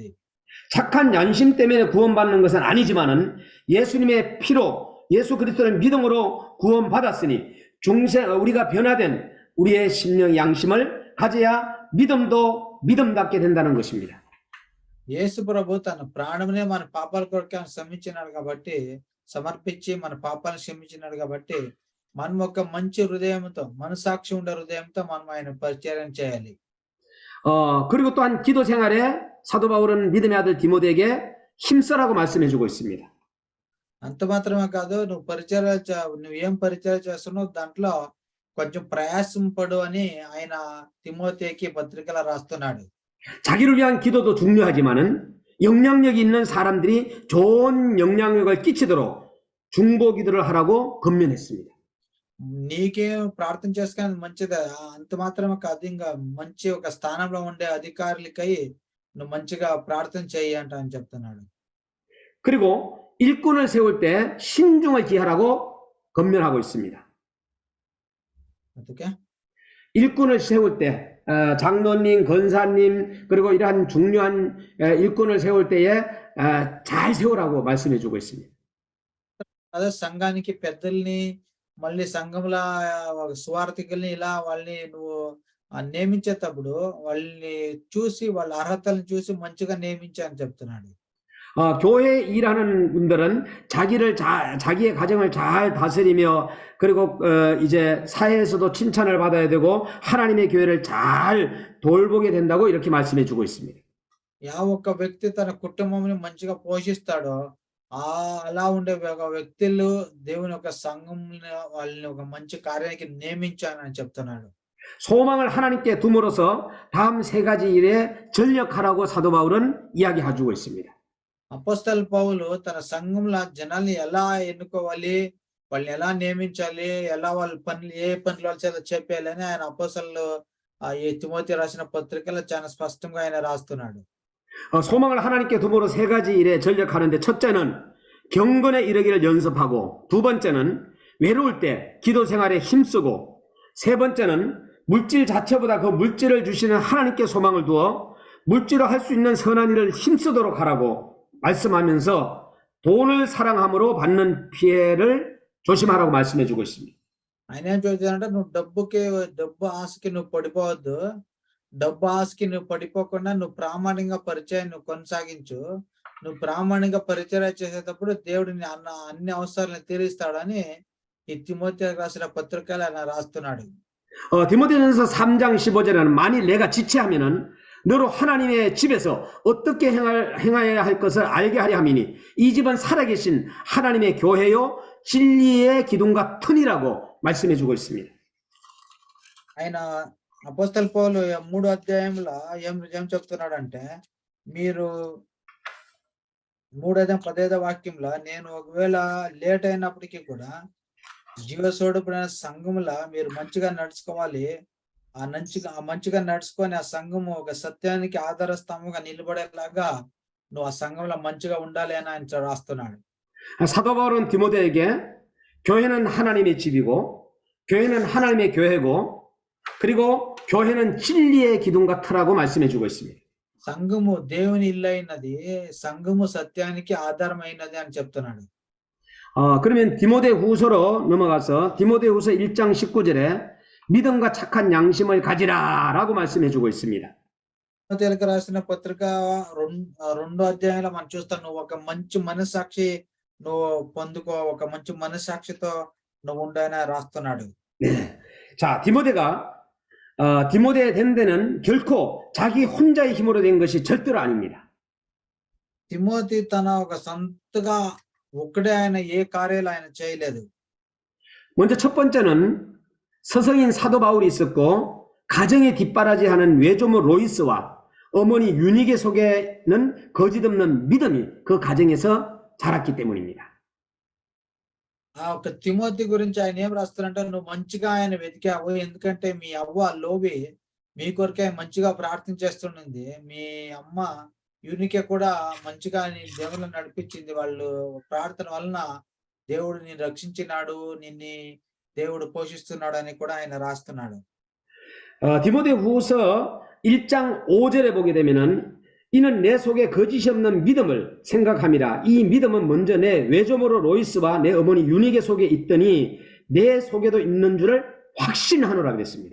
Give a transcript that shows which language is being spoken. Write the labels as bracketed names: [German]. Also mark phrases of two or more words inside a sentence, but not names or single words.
[Korean] 착한 양심 때문에 구원받는 것은 아니지만은 예수님의 피로 예수 그리스도를 믿음으로 구원받았으니 우리가 변화된 우리의 심령 양심을 가져야 믿음도 믿음답게 된다는 것입니다. [Telugu] యేసు ప్రభు తన ప్రాణమునే మన పాపాల కొరకు క్షమించినాడు కాబట్టి సమర్పించి మన పాపాలను క్షమించినాడు కాబట్టి మనం ఒక మంచి హృదయంతో మనసాక్షి ఉండే హృదయంతో మనం ఆయన పరిచర్య చేయాలి. [Korean] 그리고 또한 기도 생활에 사도 바울은 믿음의 아들 디모데에게 힘써라고 말씀해 주고 있습니다. [Telugu] అంత మాత్రమే కాదు నువ్వేం పరిచర్య చేస్తున్నావు దాంట్లో కొంచెం ప్రయాసం పడు అని ఆయన తిమోతికి పత్రికలో రాస్తున్నాడు. [Korean] 자기를 위한 기도도 중요하지만은 영향력이 있는 사람들이 좋은 영향력을 끼치도록 중보 기도를 하라고 권면했습니다. [Telugu] నీకే ప్రార్థన చేసుకుని మంచిదే, అంత మాత్రమే కాదు ఇంకా మంచి ఒక స్థానంలో ఉండే అధికారులకై నువ్వు మంచిగా ప్రార్థన చేయి అంట అని చెప్తున్నాడు. [Korean] 그리고 일꾼을 세울 때 신중을 기하라고 권면하고 있습니다. [Telugu] అందుకే [Korean] 일꾼을 세울 때 장로님, 권사님, 그리고 이러한 중요한 일꾼을 세울 때에 잘 세우라고 말씀해 주고 있습니다. [Telugu] అదే సంఘానికి పెద్దల్ని మళ్ళీ సంఘంలో సువార్థికుల్ని ఇలా వాళ్ళని నువ్వు నియమించేటప్పుడు వాళ్ళని చూసి వాళ్ళ అర్హతలను చూసి మంచిగా నియమించా అని చెప్తున్నాడు. [Korean] 교회에 일하는 분들은 자기의 가정을 잘 다스리며 그리고 이제 사회에서도 칭찬을 받아야 되고 하나님의 교회를 잘 돌보게 된다고 이렇게 말씀해 주고 있습니다. [Telugu] ఒక్క వ్యక్తి తన కుటుంబంని మంచిగా పోషిస్తాడో అలా ఉండే ఒక వ్యక్తులు దేవుని యొక్క సంఘం వాళ్ళని ఒక మంచి కార్యానికి నియమించానని చెప్తున్నాడు. [Korean] 소망을 하나님께 둠으로써 다음 세 가지 일에 전력하라고 사도 바울은 이야기해주고 있습니다. [Telugu] అపోస్తలు పౌలు తన సంఘంలో జనాల్ని ఎలా ఎన్నుకోవాలి, వాళ్ళని ఎలా నియమించాలి, ఎలా వాళ్ళ పనులు ఏ పనులు వాళ్ళ చేత చెప్పాలని ఆయన అపోస్తలు ఈ తిమోతి రాసిన పత్రికలో చాలా స్పష్టంగా ఆయన రాస్తున్నాడు. [Korean] 소망을 하나님께 둠으로 세 가지 일에 전력하는데 첫째는 경건에 이르기를 연습하고, 두 번째는 외로울 때 기도 생활에 힘쓰고, 세 번째는 물질 자체보다 그 물질을 주시는 하나님께 소망을 두어 물질로 할 수 있는 선한 일을 힘쓰도록 하라고 말씀하면서 돈을 사랑함으로 받는 피해를 조심하라고 말씀해 주고 있습니다. [Telugu] ఆయన ఏం చెప్తాడంటే నువ్వు డబ్బు ఆశకి నువ్వు పడిపోవద్దు, డబ్బు ఆశకి నువ్వు పడిపోకుండా నువ్వు ప్రామాణికంగా పరిచయం నువ్వు కొనసాగించు. నువ్వు ప్రామాణికంగా పరిచయం చేసేటప్పుడు దేవుడు అన్ని అవసరాలను తీరుస్తాడని ఈ తిమోతి రాసిన పత్రికలు ఆయన రాస్తున్నాడు. [Korean] 디모데전서 3장 15절에는 만일 내가 지체하면은 너로 하나님의 집에서 어떻게 행하여야 할 것을 알게 하려 함이니 이 집은 살아계신 하나님의 교회요 진리의 기둥과 튼이라고 말씀해 주고 있습니다. [Telugu] ఆయన అపోస్తలు పౌలు 3వ అధ్యాయంలో ఏం చెప్తున్నాడంటే, మీరు 3:15 వాక్యంలో నేను ఒకవేళ లేట్ అయినప్పటికీ కూడా జీవస్వరూపుడైన సంఘములా మీరు మంచిగా నడుచుకోవాలి. మంచిగా నడుచుకొని ఆ సంఘము ఒక సత్యానికి ఆధార స్తంభంగా నిలబడేలాగా నువ్వు ఆ సంఘంలో మంచిగా ఉండాలి అని ఆయన రాస్తున్నాడు. [Korean] 사도 바울은 디모데에게 교회는 하나님의 집이고 교회는 하나님의 교회고 그리고 교회는 진리의 기둥과 터라고 말씀해 주고 있습니다. [Telugu] సంఘము దేవుని ఇల్లు అయినది, సంఘము సత్యానికి ఆధారమైనది అని చెప్తున్నాడు. [Korean] 그러면 디모데 후서로 넘어가서 디모데 후서 1장 19절에 믿음과 착한 양심을 가지라라고 말씀해 주고 있습니다. [Telugu] తిమోతికి రాసిన పత్రిక 2వ అధ్యాయంలో మనం చూస్తాం, నువ్వు ఒక మంచి మనస్సాక్షి నువ్వు పొందుకో, ఒక మంచి మనస్సాక్షితో నువ్వు ఉండని రాస్తున్నాడు. [Korean] 자, 디모데 된 데는 결코 자기 혼자의 힘으로 된 것이 절대로 아닙니다. [Telugu] తిమోతి తన ఒక సొంతగా ఒక్కడే ఆయన ఏ కార్యాలు ఆయన చేయలేదు. [Korean] 먼저 첫 번째는 서성인 사도 바울이 있었고 가정에 뒷바라지하는 외조모 로이스와 어머니 유니게 속에는 거짓없는 믿음이 그 가정에서 자랐기 때문입니다. [Telugu] ఒక తిమోతి గురించి ఆయన ఏం రాస్తారంటే, నువ్వు మంచిగా ఆయన వెతికావు, ఎందుకంటే మీ అవ్వ లోబి మీ కొరకే మంచిగా ప్రార్థన చేస్తుండింది. మీ అమ్మ యూనికే కూడా మంచిగా నీ దేవుని నడిపించింది. వాళ్ళు ప్రార్థన వలన దేవుడు నిన్ను రక్షించినాడు, నిన్ను దేవుడు పోషిస్తున్నాడు అని కూడా ఆయన రాస్తున్నాడు. [Korean] 디모데 후서 1장 5절에 보게 되면은 이는 내 속에 거짓이 없는 믿음을 생각함이라. 이 믿음은 먼저 내 외조모로 로이스와 내 어머니 유니게 속에 있더니 내 속에도 있는 줄을 확신하노라 그랬습니다.